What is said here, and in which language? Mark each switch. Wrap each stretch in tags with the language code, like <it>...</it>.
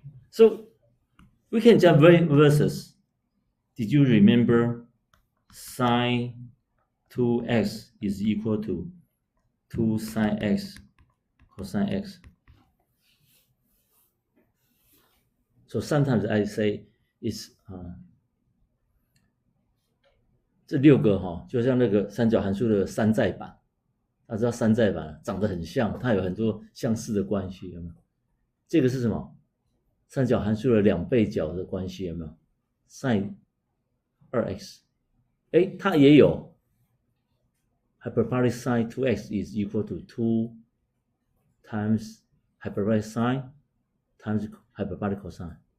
<en>So we can just versus. Did you remember sine 2x is equal to 2 sine x cosine x? So sometimes I say it's</en> <zh>这6个就像那个三角函数的山寨版。大家知道山寨版长得很像，它有很多相似的关系，有没有？这个是什么？三角函数的2倍角的关系，有没有</zh> <en>？sin 2x， 它也有 hyperbolic sine 2x is equal to 2 times hyperbolic sine times hyperbolic cosine.</en>